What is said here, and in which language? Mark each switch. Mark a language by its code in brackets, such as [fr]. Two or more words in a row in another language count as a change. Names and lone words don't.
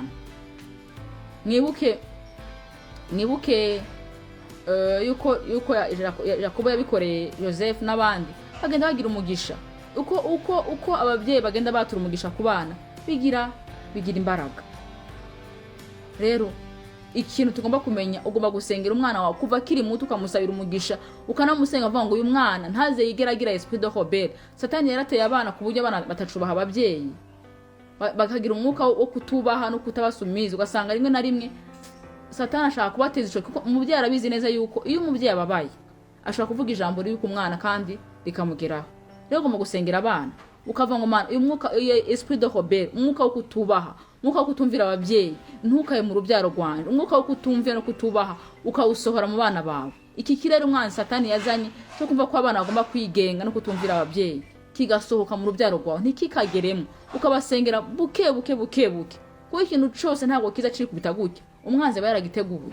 [rw] Mwibuke yuko Yakobo yabikoreye Joseph n'abandi, bagenda bagira umugisha. Uko ababyeyi bagenda batura umugisha ku bana, bigira imbaraga. Rero ikintu tugomba kumenya, ugomba gusengera umwana wawe kuva kiri muto, ukamusabira umugisha, ukanamusenga avuga ngo uyu mwana ntaze yigeragira [fr] esprit de rebelle. [rw] Satani yarateye abana ku buryo abana batacubaha ababyeyi, bakagira umwuka wo kutubaha no kutabasumiza. Ugasanga rimwe na rimwe Satani ashaka kubateza ico, kuko umubyeyi arabizi neza yuko iyo umubyeyi ababaye ashaka kuvuga ijambo ribi ku mwana kandi rikamugeraho. Rero ugomba gusengera abana, ukavuga ngo mana uyu mwuka, [fr] esprit de rebelle, [rw] umwuka wo kutubaha, umwuka wo kutumvira ababyeyi ntukaye mu rubyaro rwanje, umwuka wo kutumvira no kutubaha ukawusohora mu bana bawe. Iki kirere umwana Satani yazanye cyo kumva ko abana bagomba kwigenga no kutumvira ababyeyi, kigasohoka mu rubyaro rwawe, ntikikageremo. Ukabasengera buke kuko ikintu cyose ntabwo kiza ciri kubita gutya, umwanzi aba yaragiteguye.